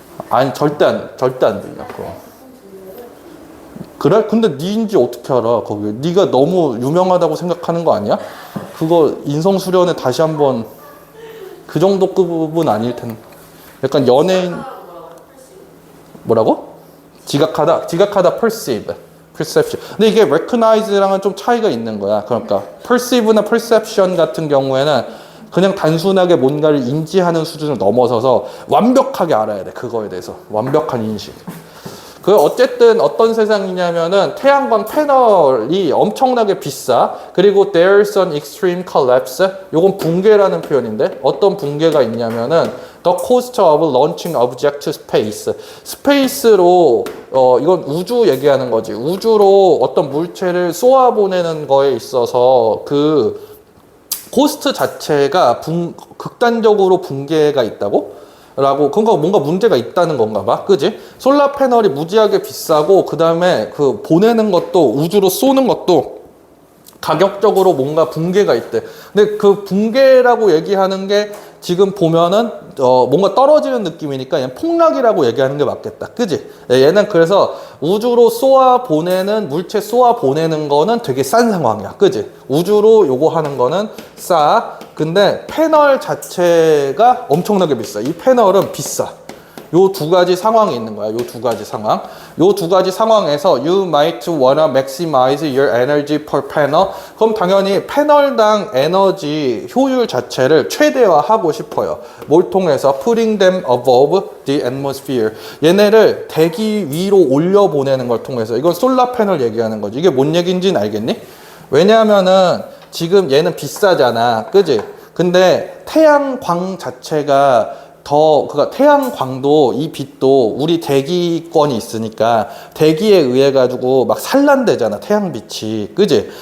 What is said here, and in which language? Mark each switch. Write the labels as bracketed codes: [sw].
[ko] 아니 절대 안 들려 그거. 그래? 근데 니인지 어떻게 알아 거기. 니가 너무 유명하다고 생각하는 거 아니야? 그거 인성수련에 다시 한번 그 정도 급은 아닐 텐데. 약간 연예인 뭐라고? 지각하다 [en] perceive perception. [ko] 근데 이게 recognize랑은 좀 차이가 있는 거야. 그러니까 perceive나 perception 같은 경우에는 그냥 단순하게 뭔가를 인지하는 수준을 넘어서서 완벽하게 알아야 돼. 그거에 대해서. 완벽한 인식. 그 어쨌든 어떤 세상이냐면은 태양광 패널이 엄청나게 비싸. 그리고 [en] there's an extreme collapse. [ko] 요건 붕괴라는 표현인데 어떤 붕괴가 있냐면은 [en] the cost of launching object to space. [ko] 스페이스로 이건 우주 얘기하는 거지. 우주로 어떤 물체를 쏘아 보내는 거에 있어서 그 코스트 자체가 극단적으로 붕괴가 있다고? 라고, 그러니까 뭔가 문제가 있다는 건가 봐. 그지? 솔라 패널이 무지하게 비싸고, 그 다음에 그 보내는 것도, 우주로 쏘는 것도 가격적으로 뭔가 붕괴가 있대. 근데 그 붕괴라고 얘기하는 게 지금 보면은 뭔가 떨어지는 느낌이니까 얘는 폭락이라고 얘기하는 게 맞겠다. 그지? 얘는 그래서 우주로 쏘아 보내는 물체 쏘아 보내는 거는 되게 싼 상황이야. 그지? 우주로 요거 하는 거는 싸. 근데 패널 자체가 엄청나게 비싸. 이 패널은 비싸. 요 두 가지 상황이 있는 거야. 요 두 가지 상황. 요 두 가지 상황에서 [en] you might wanna maximize your energy per panel. [ko] 그럼 당연히 패널당 에너지 효율 자체를 최대화하고 싶어요. 뭘 통해서? [en] putting them above the atmosphere. [ko] 얘네를 대기 위로 올려 보내는 걸 통해서. 이건 솔라 패널 얘기하는 거지. 이게 뭔 얘기인지는 알겠니? 왜냐하면은 지금 얘는 비싸잖아. 그지? 근데 태양광 자체가 그러니까 태양광도 이 빛도 우리 대기권이 있으니까 대기에 의해 가지고 막 산란되잖아. 태양빛이. 그지?